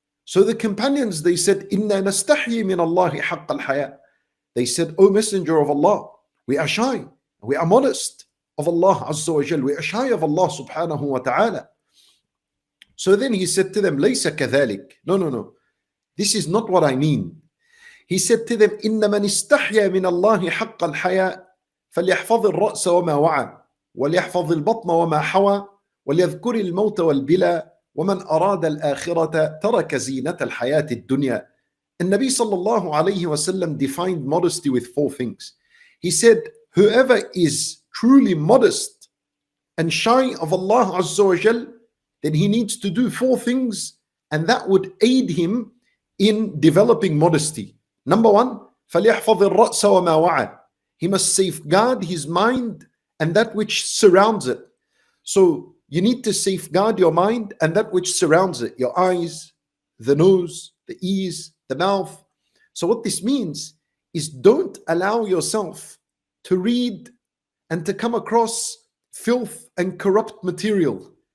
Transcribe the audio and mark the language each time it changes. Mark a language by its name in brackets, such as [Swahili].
[English] So the companions, they said, [Arabic] Inna nastahyi min Allahi haqq al-haya. [English] They said, O Messenger of Allah, we are shy, we are modest of Allah Azza wa Jal. We are shy of Allah subhanahu wa ta'ala. So then he said to them, [Arabic] Laysa kadhalik. [English] No. This is not what I mean. He said to them, [Arabic] Inna man istahya min Allahi haqq al-haya فليحفظ الرأس وما وعى وليحفظ البطن وما حوى وليذكر الموت والبلى ومن أراد الآخرة ترك زينة الحياة الدنيا. [English] And Nabi sallallahu alayhi wasallam defined modesty with 4 things. He said, whoever is truly modest and shy of Allah Azza wa Jal, then he needs to do 4 things, and that would aid him in developing modesty. Number 1, [Arabic] فَلْيَحْفَظِ الرَّأْسَ وَمَا وَعَى. [English] He must safeguard his mind and that which surrounds it. So you need to safeguard your mind and that which surrounds it, your eyes, the nose, the ears, the mouth. So what this means is don't allow yourself to read and to come across filth and corrupt material.